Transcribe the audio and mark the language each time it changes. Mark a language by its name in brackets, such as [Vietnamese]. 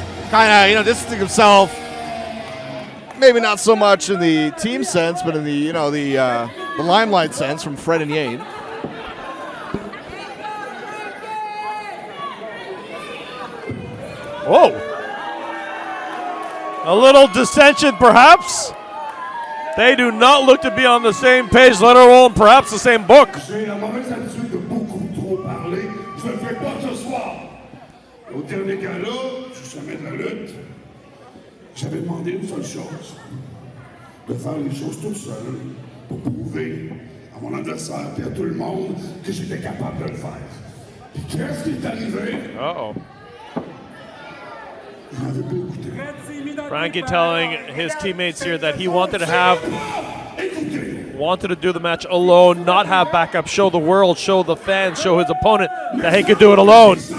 [English] Kind of, distancing himself. Maybe not so much in the team sense, but in the, the limelight sense from Fred and Yane. Whoa. A little dissension, perhaps. They do not look to be on the same page, let alone perhaps the same book. [French] J'ai la mauvaise habitude de beaucoup trop parler. Je ne le fais pas ce soir. Au dernier gala, du sommet de la lutte, j'avais demandé une seule chose. De faire les choses tout seul pour prouver à mon adversaire et à tout le monde que j'étais capable de le faire. Puis qu'est-ce qui est arrivé? Uh-oh. Je n'avais pas écouté. [English] Franky telling his teammates here that he wanted to do the match alone, not have backup, show the world, show the fans, show his opponent that he could do it alone.